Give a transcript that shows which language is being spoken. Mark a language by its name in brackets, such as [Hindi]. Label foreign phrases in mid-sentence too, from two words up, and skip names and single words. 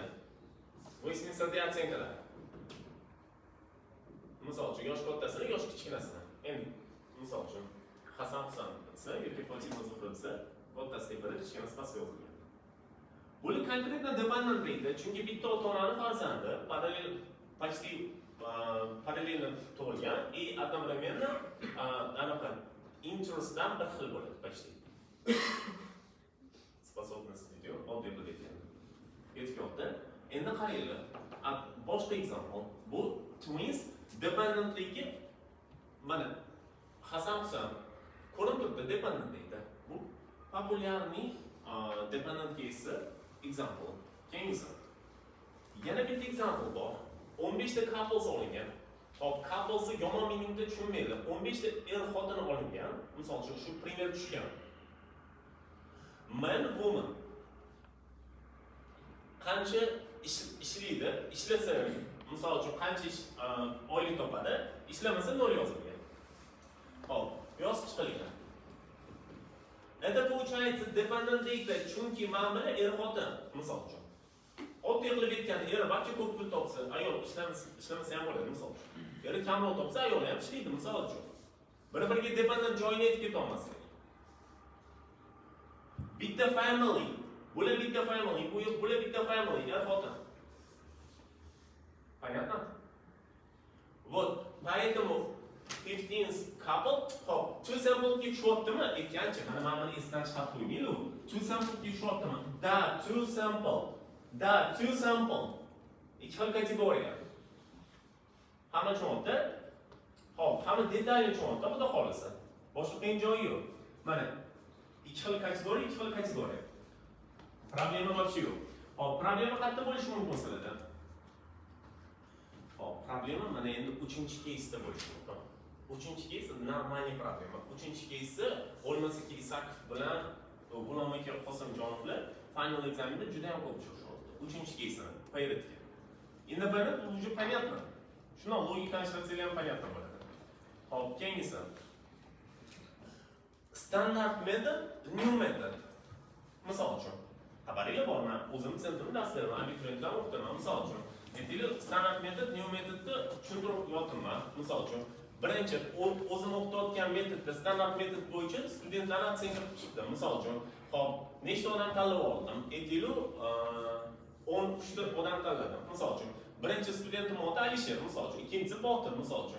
[Uzbek] Westminsterda otsenkalar. Misol uchun, yosh kattasini, yosh kichkinasini. Endi, misol uchun, Hasan Husan desa, yoki Fatima Zuhra desa, kattasiga biri, kichkinasi pastga yozilgan. Buni konkretno dependent deydi, chunki bitta ota-onaning farzandi [Russian] почти параллельно [Uzbek] tug'ilgan, [Russian] и одновременно [Uzbek] anaqa interestdan bir xil bo'ladi, почти. Способность video, oddiy qilib aytganda. Yetkazdi. Endi qaranglar, boshqa example. Bu twins dependentligi mana Hasan Husan ko'rinib turibdi, dependent deydi. Bu populyarning [English] dependent case example. [Uzbek] Keyingisi. Yana bitta example bor. 15 ta couples olingan. Hop, couples yomon meaningda tushunmaydi. 15 ta er xotin olingan. Misol uchun shu primer tushgan. [English] Man, woman. [Uzbek] qancha ishlaydi, ishlasa, misol uchun qancha oylik topadi, ishlamasa 0 yozilgan. Hop, yoz chiqilgan. [Russian] Это получается dependent data, [Uzbek] chunki mana buni er-xotin, misol uchun. Oddiy qilib aytganda, er barcha ko'p pul topsa, ayol ishlamasa ham bo'ladi, misol uchun. Er kamroq topsa, ayol ham ishlaydi, misol uchun. Bir-biriga dependent joyini aytib keta olmaslik. Bitta family, bular bitta family, bular bitta family, er-xotin. [Russian] Понятно? Вот, поэтому [English] 15th couple, hop, two sample [Uzbek] ki tushyaptimi? Aytgancha, mana buni esdan chiqarib qo'ymaylik. [English] Two sample [Uzbek] ki tushyaptimi? [English] Da, two sample. [Uzbek] Ikki xil kategoriya. Hamma tushunyapti? Hop, hamma detalni tushunyapti, xudo xolisa. Boshqa qiyin joyi yo'q. Mana ikki xil kategoriya. [Russian] Проблема вообще [Uzbek] yo'q. Hop, problema qayerda bo'lishi mumkin sizlarda? Hop, problema mana endi 3-keysda bo'lishi mumkin. 3-keys [Russian] нормальный проблема. [Uzbek] 3-keys o'lmasa Isakov bilan G'ulomaka Qosimjonovlar final examenda juda ham ko'p chiqishdi. 3-keysni payratga. Endi buni [Russian] уже понятно. [Uzbek] Shuni logikani ishlatsanglar ham понятно bo'ladi. Hop, keyingisi. [English] Standard method, new method. [Uzbek] Misol uchun, xabaringlar bormi? O'zim sentrum darslarni abituriyentlar o'qitaman, misol uchun. Aytaylik, [English] standard method, [Uzbek] new metodni tushuntirib yotaman, misol uchun. Birinchi, o'zim o'qitayotgan metodda, standart metod bo'yicha studentlarni otsenka qilib chiqdim, misol uchun. Hop, nechta odam tanlab oldim? Aytaylik, 13 ta odam tanladim, misol uchun. Birinchi studentim oti Alisher, misol uchun. Ikkinchisi Botir, misol uchun.